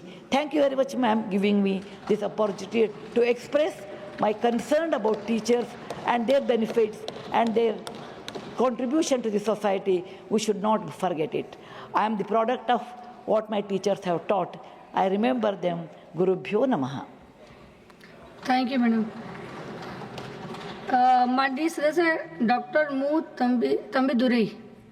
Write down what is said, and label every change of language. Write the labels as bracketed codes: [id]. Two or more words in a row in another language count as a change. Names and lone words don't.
[en] Thank you very much, ma'am, giving me this opportunity to express my concern about teachers and their benefits and their contribution to the society. We should not forget it. I am the product of what my teachers have taught. I remember them. [sa] गुरुभ्यो नमः. [en] Thank you, madam. [hi] माननीय सदस्य डॉक्टर मु तंबी दुरई.